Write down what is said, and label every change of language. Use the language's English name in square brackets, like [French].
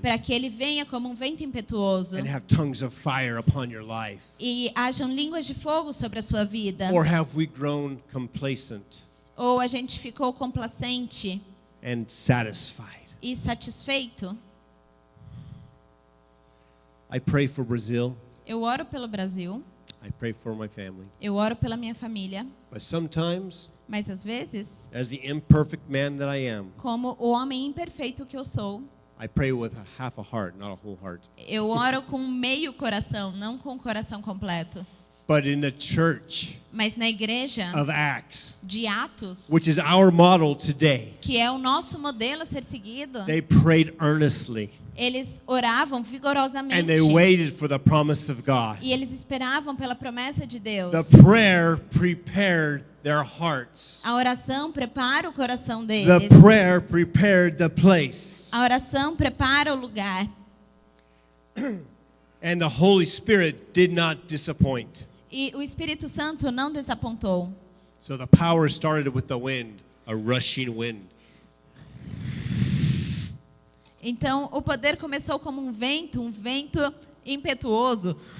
[Portuguese] Para que ele venha como um vento impetuoso [English] and have tongues of fire upon your life? [Portuguese] e hajam línguas de fogo sobre a sua vida. [English] Or have we grown complacent [Portuguese] Ou a gente ficou complacente [English] and satisfied? [Portuguese] e satisfeito? [English] I pray for Brazil. [Portuguese] Eu oro pelo Brasil, [English] I pray for my family. [Portuguese] eu oro pela minha família, [English] But sometimes, [Portuguese] mas às vezes, [English] as the imperfect man that I am, [Portuguese] como o homem imperfeito que eu sou, [English] I pray with half a heart, not a whole heart. [Portuguese] eu oro com meio coração, não com o coração completo. [English] But in the church [Portuguese] Mas na igreja [English] of Acts, [Portuguese] de Atos, [English] which is our model today, [Portuguese] que é o nosso modelo a ser seguido, [English] they prayed earnestly [Portuguese] eles oravam [English] and [Portuguese] vigorosamente. [English] they waited for the promise of God. [Portuguese] E eles esperavam pela promessa de Deus. [English] The prayer prepared their hearts. [Portuguese] A oração prepara o coração [English] The [Portuguese] deles. [English] prayer prepared the place. [Portuguese] A oração prepara o lugar. [English] And the Holy Spirit did not disappoint. [Portuguese] E o Espírito Santo não desapontou. [English] So the power started with the wind, a rushing wind. [Portuguese] Então, o poder começou como um vento impetuoso.